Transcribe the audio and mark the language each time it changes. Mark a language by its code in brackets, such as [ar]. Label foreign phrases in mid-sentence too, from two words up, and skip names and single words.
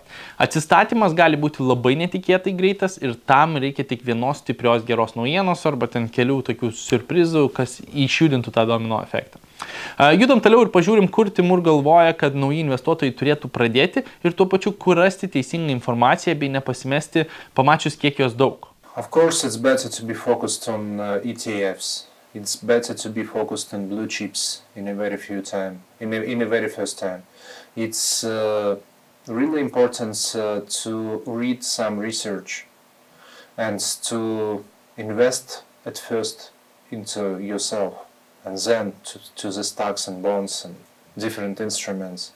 [lt] Atsistatymas gali būti labai netikėtai greitas ir tam reikia tik vienos stiprios geros naujienos arba ten kelių tokių surprizų, kas išjudintų tą domino efektą. Judam toliau ir pažiūrim, kur Timur galvoja, kad nauji investuotojai turėtų pradėti ir tuo pačiu, kur rasti teisingą informaciją bei nepasimesti, pamačius kiek jos daug. [en] Of course, it's better to be focused on ETFs. It's better to be focused on blue chips in a very few time, in a very first time. It's really important to read some research and to invest at first into yourself and then to the stocks and bonds and different instruments.